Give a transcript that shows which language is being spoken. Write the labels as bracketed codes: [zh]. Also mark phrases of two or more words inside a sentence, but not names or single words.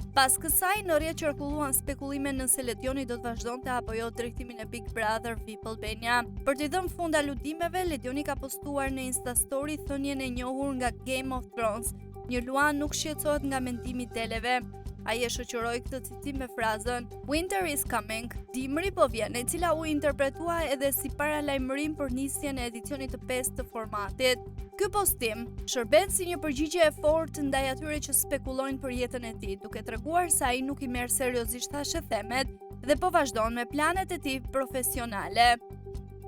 [sq] Pas kësaj në rrjet qarkulluan spekulime nëse Ledioni do të vazhdonte apo jo drejtimin e Big Brother VIP Albania. Për t'i dhënë fund aludimeve, Ledioni ka postuar në Insta Story thënien e njohur nga Game of Thrones: "Një Luan nuk shqetësohet nga mendimi i deleve." Ai e shoqëroi këtë citim me frazën [en] "Winter is coming", [sq] dimri po vjen, e cila u interpretua edhe si paralajmërim për nisjen e edicionit të 5 të formatit. Ky postim shërben si një përgjigje e fortë ndaj atyre që spekulojnë për jetën e tij, duke treguar se ai nuk i merr seriozisht thashë themet dhe po vazhdon me planet e tij profesionale.